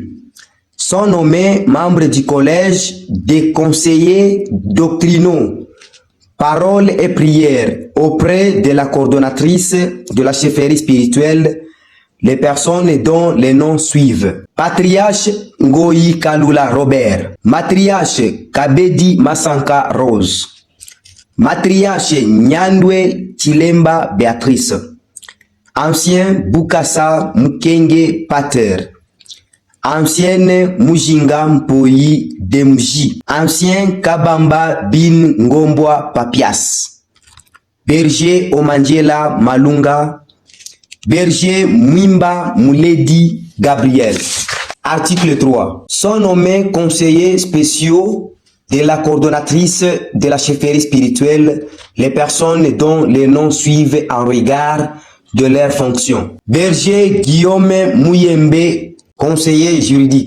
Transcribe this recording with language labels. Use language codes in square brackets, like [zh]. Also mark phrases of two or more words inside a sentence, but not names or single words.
[fr] Sont nommés membres du collège des conseillers doctrinaux, paroles et prières auprès de la coordonnatrice de la chefferie spirituelle, les personnes dont les noms suivent. Patriarche Ngoyi Kalula Robert, Matriarche Kabedi Masanka Rose, Matriarche Nyandwe Chilemba Béatrice, Ancien Bukasa Mukenge Pater, Ancienne Mujinga Mpoyi Demji, Ancien Kabamba Bin Ngombwa Papias, Berger Omanjela Malunga, Berger Mwimba Mouledi Gabriel. Article 3. Sont nommés conseillers spéciaux de la coordonnatrice de la chefferie spirituelle les personnes dont les noms suivent en regard de leurs fonctions. Berger Guillaume Mouyembe, conseiller juridique.